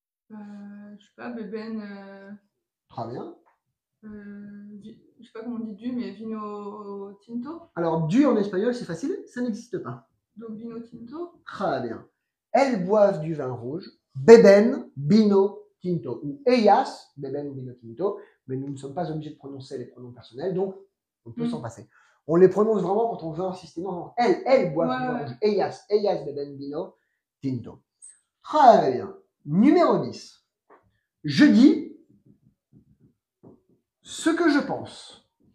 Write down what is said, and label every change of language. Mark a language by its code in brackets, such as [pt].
[fr] Je sais pas, bébène. Très bien. Je sais pas comment on dit du, mais vino tinto. Alors, du en espagnol, c'est facile, ça n'existe pas. Donc vino tinto. Très bien. Elles boivent du vin rouge. [es] Beben vino tinto. Ou ellas beben vino tinto. [fr] Mais nous ne sommes pas obligés de prononcer les pronoms personnels, donc on peut s'en passer. On les prononce vraiment quand on veut insister. Non, elles boivent du vin rouge. [es] Ellas beben vino tinto. [fr] Très bien. Numéro 10. Je dis ce que je pense.